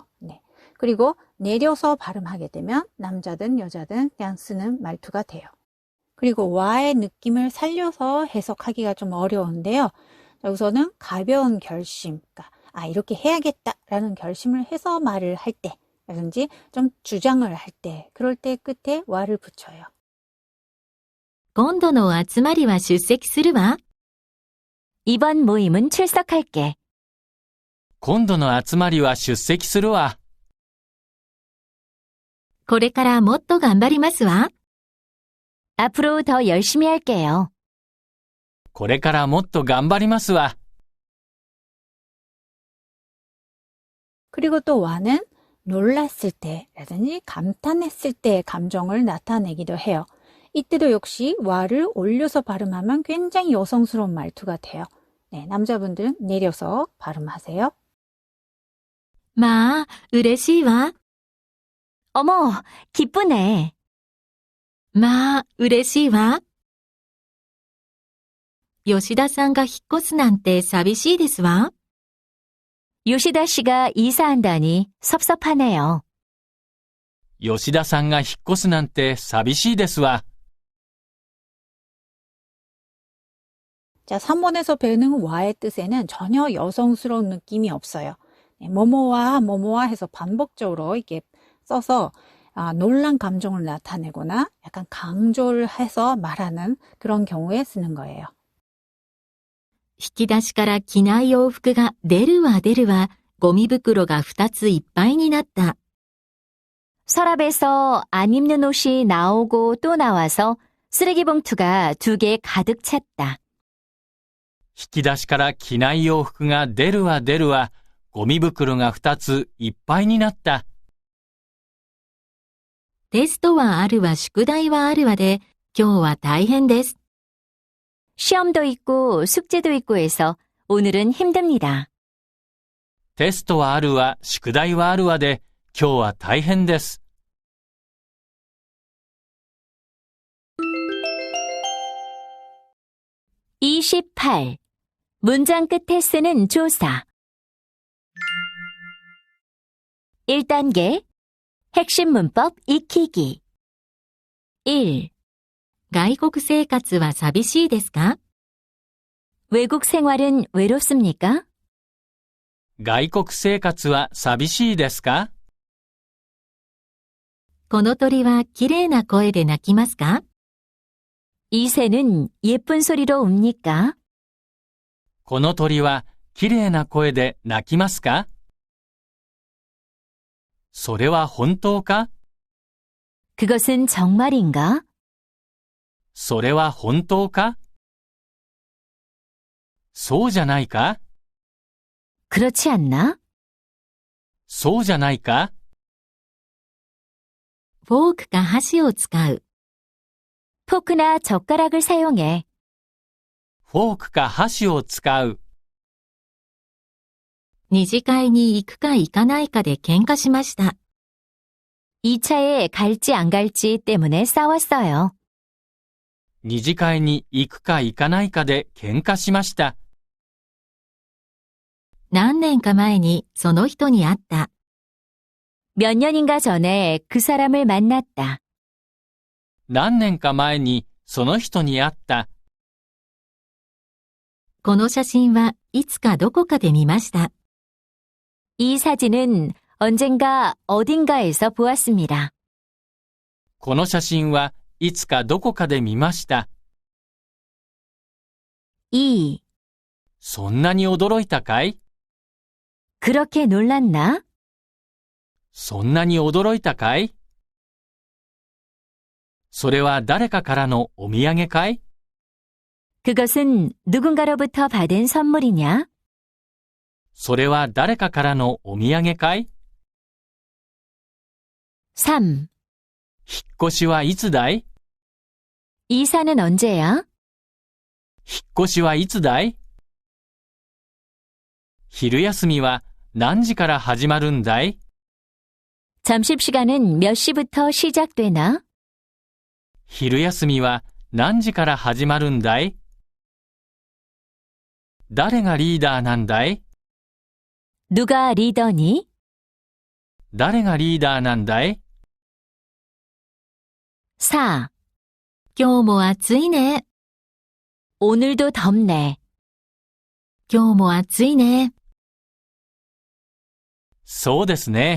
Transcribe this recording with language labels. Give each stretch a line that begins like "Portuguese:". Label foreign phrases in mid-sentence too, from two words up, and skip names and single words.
Korean: 그리고 내려서 발음하게 되면 남자든 여자든 그냥 쓰는 말투가 돼요. 그리고 와의 느낌을 살려서 해석하기가 좀 어려운데요. 자, 우선은 가벼운 결심, 그러니까 이렇게 해야겠다라는 결심을 해서 말을 할 때, 라든지 좀 주장을 할 때, 그럴 때 끝에 와를 붙여요.
Japanese: 今度の集まりは出席するわ。
Korean: 이번 모임은 출석할게.
Japanese: 今度の集まりは出席するわ。これからもっと頑張りますわ。
Korean: 앞으로 더 열심히 할게요.
Japanese: これからもっと頑張りますわ。
Korean: 그리고 또 와는 놀랐을 때라든지 감탄했을 때의 감정을 나타내기도 해요. 이때도 역시 와를 올려서 발음하면 굉장히 여성스러운 말투가 돼요. 네, 남자분들은 내려서 발음하세요.
Japanese: まあ、嬉しいわ。
Korean: 어머, 기쁘네.
Japanese: まあ、嬉しいわ。吉田さんが引っ越すなんて寂しいですわ。
Korean: 요시다 씨가 이사한다니 섭섭하네요.
Japanese: 吉田さんが引っ越すなんて寂しいですわ。
Korean: 자, 3번에서 배우는 와의 뜻에는 전혀 여성스러운 느낌이 없어요. 네, 뭐뭐와 해서 반복적으로 이렇게 써서 놀란 감정을 나타내거나 약간 강조를 해서 말하는 그런 경우에 쓰는 거예요.
Japanese: 引き出しから着ない洋服が出るわ出るわ、ゴミ袋が2ついっぱいになった。
Korean: 서랍에서 안 입는 옷이 나오고 또 나와서 쓰레기 봉투가 2개 가득 찼다.
Japanese: 引き出しから着ない洋服が出るわ出るわ、ゴミ袋が2ついっぱいになった。テストはあるわ宿題はあるわで、今日は大変です。
Korean: 시험도 있고 숙제도 있고 해서 오늘은 힘듭니다.
Japanese: テストはあるわ、宿題はあるわで、今日は大変です。 28.
Korean: 문장 끝에 쓰는 조사. 1단계. 핵심 문법 익히기. 1.
Japanese: 外国生活は寂しいですか?
Korean: 외국 생활은 외롭습니까?
Japanese: 外国生活は寂しいですか？この鳥は綺麗な声で鳴きますか?
Korean: 이 새는 예쁜 소리로 웁니까?
Japanese: この鳥は綺麗な声で鳴きますか？それは本当か？
Korean: 그것은 정말인가?
Japanese: それは本当か？そうじゃないか？
Korean: 그렇지 않나?
Japanese: そうじゃないか？フォークか箸を使う.
Korean: 포크나 젓가락을 사용해.
Japanese: フォークか箸を使う。二次会に行くか行かないかで喧嘩しました.
Korean: 2차에 갈지 안 갈지 때문에 싸웠어요.
Japanese: 二次会に行くか行かないかで喧嘩しました。何年か前にその人に会った.
Korean: 몇 년인가 전에 그 사람을 만났다.
Japanese: 何年か前にその人に会った。この写真はいつかどこかで見ました.
Korean: 이 사진은 언젠가 어딘가에서 보았습니다.
Japanese: この写真はいつかどこかで見ました。 2. そんなに驚いたかい？
Korean: 그렇게 놀랐나?
Japanese: そんなに驚いたかい？それは誰かからのお土産かい？
Korean: 그것은 누군가로부터 받은 선물이냐?
Japanese: それは誰かからのお土産かい？ 3. 引っ越しはいつだい？
Korean: 이사는 언제야?
Japanese: 引っ越しはいつだい？昼休みは何時から始まるんだい？
Korean: 점심시간은 몇 시부터 시작되나?
Japanese: 昼休みは何時から始まるんだい？誰がリーダーなんだい？
Korean: 누가 리더니?
Japanese: 誰がリーダーなんだい？ 4. 今日も暑いね.
Korean: 오늘도 덥네.
Japanese: 今日も暑いね. そうですね。